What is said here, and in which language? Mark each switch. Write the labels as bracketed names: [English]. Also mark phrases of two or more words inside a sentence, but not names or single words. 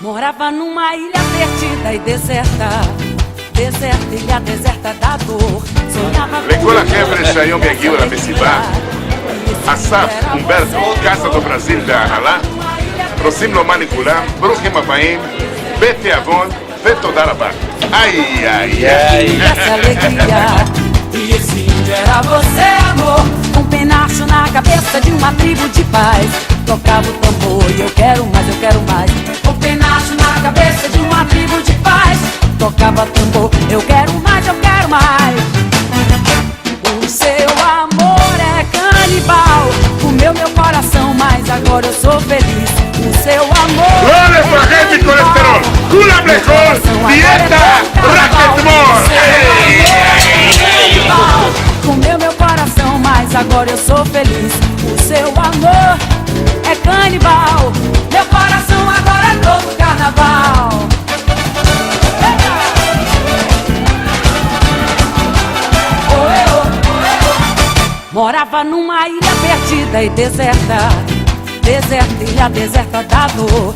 [Portuguese] Morava numa ilha perdida e deserta, deserta, ilha deserta da dor. Sonhava [Hebrew] לכל החבר'ה שהיום יגיעו למסיבה, אסף, אומברטו, קאסה דו ברזיל והנהלה, רוצים לומר לכולם, ברוכים הבאים, בתיאבון ותודה רבה. איי איי איי. [Portuguese] Essa alegria, e esse índio era você, amor. Com penacho na cabeça de uma tribo de paz. Tocava o tambor e eu quero mais, eu quero mais. Com penacho na cabeça de uma tribo de paz. Tocava tambor, eu quero mais, eu quero mais. O seu amor é canibal, comeu meu coração, mas agora eu sou feliz. O seu amor [Hebrew] לא לפחד מכולסטרול, כולם לאכול דיאטה רק אתמול. [Portuguese] Comeu meu coração, mas agora eu sou feliz. O seu amor é canibal, meu coração agora é todo carnaval. Morava numa ilha perdida e deserta, deserta, ilha deserta da dor.